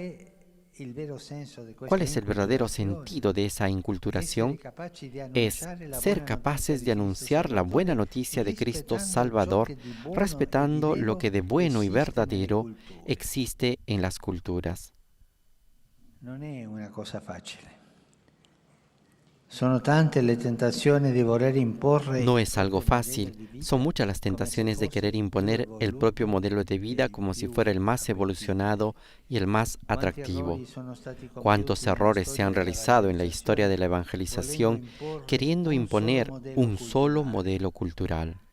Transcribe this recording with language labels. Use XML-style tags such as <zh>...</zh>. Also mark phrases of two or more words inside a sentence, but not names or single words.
<es>¿Cuál es el verdadero sentido de esa inculturación? Es ser capaces de anunciar la buena noticia de Cristo Salvador, respetando lo que de bueno y verdadero existe en las culturas. No es una cosa fácil.</es> <it>Sono tante le tentazioni di voler imporre.</it> <es>No es algo fácil. Son muchas las tentaciones de querer imponer el propio modelo de vida como si fuera el más evolucionado y el más atractivo. ¿Cuántos errores se han realizado en la historia de la evangelización queriendo imponer un solo modelo cultural?</es>